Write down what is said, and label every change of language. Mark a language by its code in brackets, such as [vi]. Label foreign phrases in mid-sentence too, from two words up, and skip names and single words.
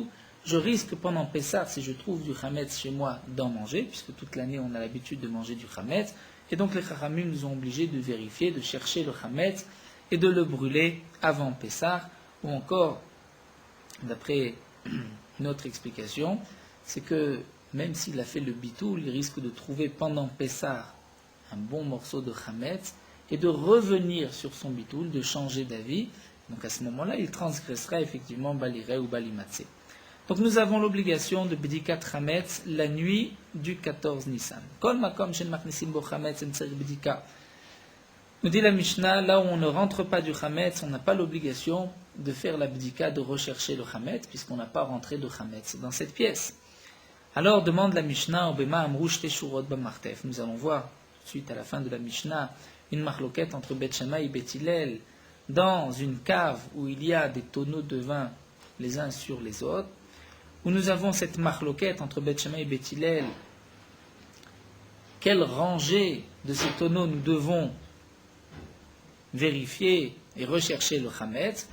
[fr] je risque pendant Pessah, si je trouve du Hametz chez moi, d'en manger, puisque toute l'année on a l'habitude de manger du Hametz, et donc les Chachamim nous ont obligés de vérifier, de chercher le Hametz et de le brûler avant Pessah, ou encore, d'après une autre explication, c'est que même s'il a fait le bitoul, il risque de trouver pendant Pessah un bon morceau de Hametz et de revenir sur son bitoul, de changer d'avis. Donc à ce moment-là, il transgressera effectivement Baliré ou Balimatse. Donc nous avons l'obligation de [he] בדיקת חמץ [fr] la nuit du 14 Nissan. [he] כל מקום שאין מכניסים בו חמץ אין צריך בדיקה. [fr] Nous dit la Mishnah, là où on ne rentre pas du Hametz, on n'a pas l'obligation de faire la bdika, de rechercher le Hametz, puisqu'on n'a pas rentré de Hametz dans cette pièce. Alors demande la Mishnah, [he] ובמה אמרו שתי שורות במרתף. [fr] Nous allons voir, suite à la fin de la Mishnah, une marloquette entre Beth Shammai et Beth Hillel, dans une cave où il y a des tonneaux de vin les uns sur les autres, où nous avons cette marloquette entre Beth Shammai et Beth Hillel. Quelle rangée de ces tonneaux nous devons vérifier et rechercher le Hametz?